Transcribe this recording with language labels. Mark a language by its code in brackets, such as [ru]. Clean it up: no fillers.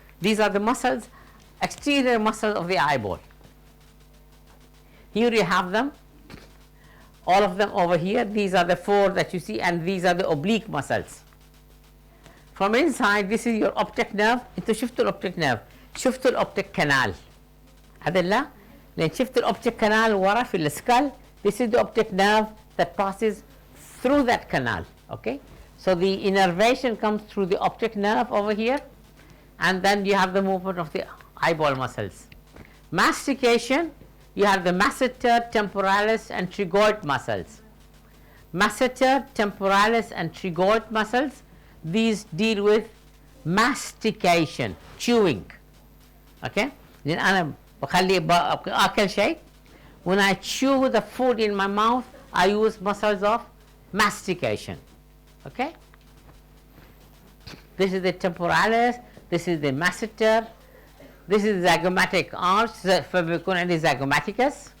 [en] These are the muscles, exterior muscles of the eyeball. Here you have them, all of them over here. These are the four that you see, and these are the oblique muscles. From inside, this is your optic nerve. [ar] انتوا شفتوا الاوبتيك نيرف، شفتوا الاوبتيك كانال. هذا لا، لأن شفت الاوبتيك كانال ورا في السكال. [en] This is the optic nerve that passes through that canal. Okay. So the innervation comes through the optic nerve over here, and then you have the movement of the eyeball muscles. Mastication, you have the masseter, temporalis, and trigoid muscles. Masseter, temporalis, and trigoid muscles, these deal with mastication, chewing. Okay. Then [ar] أنا بخلي أكل شيء. [en] When I chew the food in my mouth, I use muscles of mastication. Okay. This is the temporalis, this is the masseter, this is the zygomatic arch, [ar] فبيكون عندي [en] zygomaticus.